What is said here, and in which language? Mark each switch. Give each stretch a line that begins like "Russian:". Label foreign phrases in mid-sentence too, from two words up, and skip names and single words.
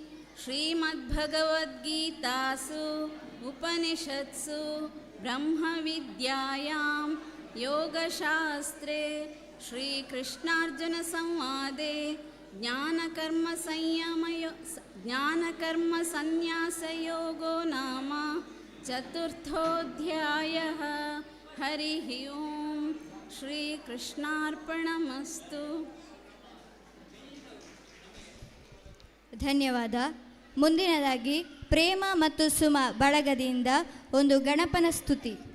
Sanskrit: श्रीमद्भगवद्गीतासु उपनिषत्सु ब्रह्मविद्यायां योगशास्त्रे श्रीकृष्णार्जुनसंवादे ज्ञानकर्मसन्न्यासयोगो नाम चतुर्थोऽध्यायः हरिः ओं ಶ್ರೀಕೃಷ್ಣಾರ್ಪಣಮಸ್ತು.
Kannada: ಧನ್ಯವಾದ. ಮುಂದಿನದಾಗಿ ಪ್ರೇಮ ಮತ್ತು ಸುಮ ಬಳಗದಿಂದ ಒಂದು ಗಣಪನ ಸ್ತುತಿ.